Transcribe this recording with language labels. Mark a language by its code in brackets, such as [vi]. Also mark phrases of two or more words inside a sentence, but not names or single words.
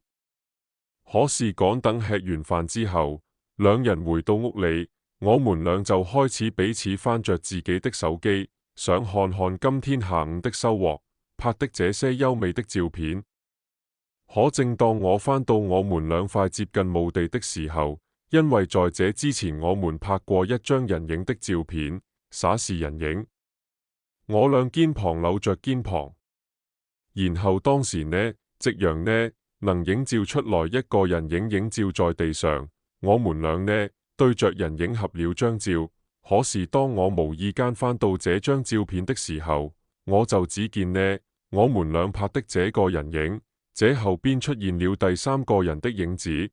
[zh] 可是趕等吃完飯之後，兩人回到屋裏，我們倆就開始彼此翻着自己的手機，想看看今天下午的收穫，拍的這些優美的照片。可正當我翻到我們倆快接近墓地的時候，因為在這之前我們拍過一張人影的照片，啥是人影？我倆肩膀摟着肩膀，然後當時呢，夕陽呢，能映照出來一個人影映照在地上，我們倆呢，對着人影合了張照。可是當我無意間翻到這張照片的時候，我就只見呢，我們倆拍的這個人影，這後邊出現了第三個人的影子。